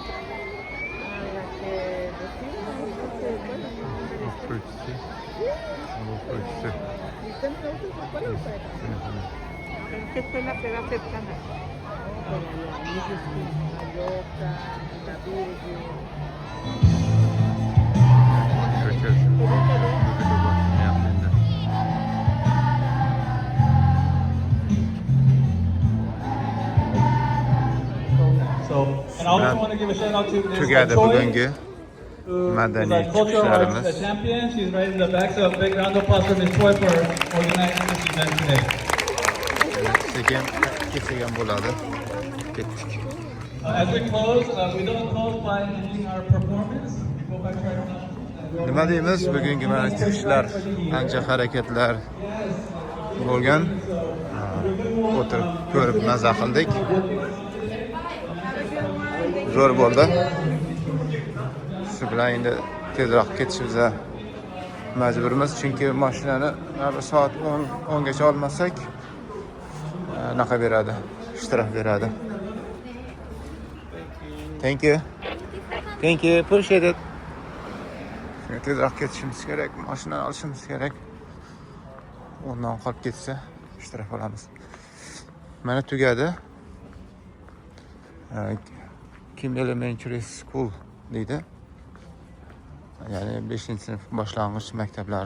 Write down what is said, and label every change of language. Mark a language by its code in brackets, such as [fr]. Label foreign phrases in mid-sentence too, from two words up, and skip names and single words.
[es] A la que [uz] O'quvchisi. O'quvchisi. [es] ¿Están todos en su escuela o para acá? ¿En qué escuela te da cercana? Para la Mrs. Mayoca, la Virgen. [en] So, and I also want to give a shout out to Ms. [uz] Tugadi [en] Choi, [uz] bugungi [en] who is [uz] madaniy [en] our cultural arts [uz] chiqishlarimiz. [en] champion. She's right in the back, so a big round of applause for Ms. Choi for organizing this event today. [uz] Sekin kesilgan bo'ladi. Ketdik. [en] As we close, we don't close by ending our performance. We go back to our announcement. [uz] Nima deymiz? Bugungi mana chiqishlar, qancha harakatlar bo'lgan. O'tirib ko'rib maza qildik. Zo'r bo'ldi. Shu bilan endi tezroq ketishimizga majburmiz, chunki mashinani soat 10 gacha olmasak naqa beradi, shtraf beradi. [en] Thank you. Thank you. Appreciate it. [uz] Tezroq ketishimiz kerak, mashinani olishimiz kerak. Ondan qolib ketsa shtraf olamiz. Mana tugadi. Kim Elementary School deydi. Ya'ni 5-sinf boshlang'ich maktablari.